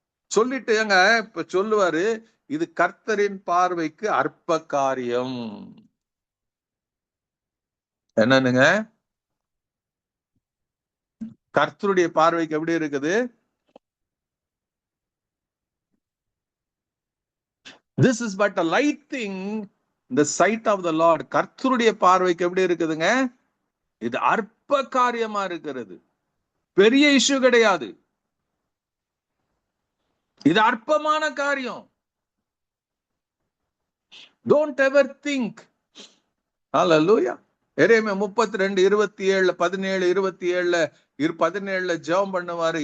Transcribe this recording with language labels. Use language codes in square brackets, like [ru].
[ta] சொல்லிட்டு இப்ப சொல்லுவாரு, இது கர்த்தரின் பார்வைக்கு அற்ப காரியம். என்னன்னுங்க, கர்த்தருடைய பார்வைக்கு எப்படி இருக்குது? [en] This is but a light thing in the sight of the Lord. [ta] கர்த்தருடைய பார்வைக்கு எப்படி இருக்குதுங்க? இது அற்ப காரியமா இருக்கிறது, பெரிய இஷ்யூ கிடையாது, இது அற்பமான காரியம். [en] Don't ever think. [ta] Hallelujah. எரேமியா 32:27, 17, 17 ஜெபம் பண்ணுவாரு.